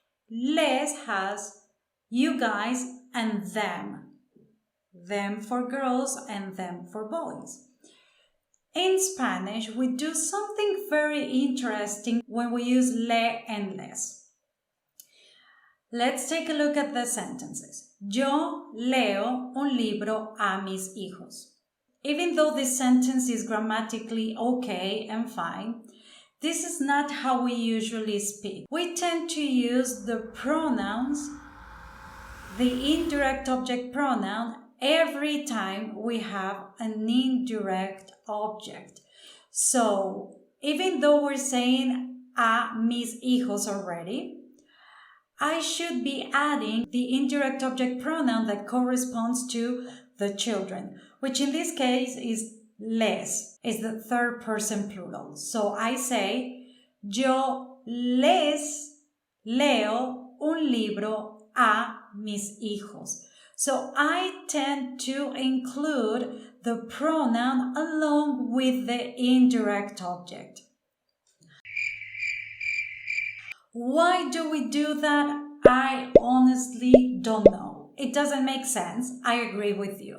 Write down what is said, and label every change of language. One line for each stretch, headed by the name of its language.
English: Les has you guys and them. Them for girls and them for boys. In Spanish, we do something very interesting when we use le and les. Let's take a look at the sentences.
Spanish: Yo leo un libro a mis hijos.
English: Even though this sentence is grammatically okay and fine, this is not how we usually speak. We tend to use the pronouns, the indirect object pronoun, every time we have an indirect object. So, even though we're saying
Spanish: a mis hijos
English: already, I should be adding the indirect object pronoun that corresponds to the children, which in this case is les, is the third person plural. So I say,
Spanish: yo les leo un libro a mis hijos.
English: So I tend to include the pronoun along with the indirect object. Why do we do that? I honestly don't know. It doesn't make sense. I agree with you.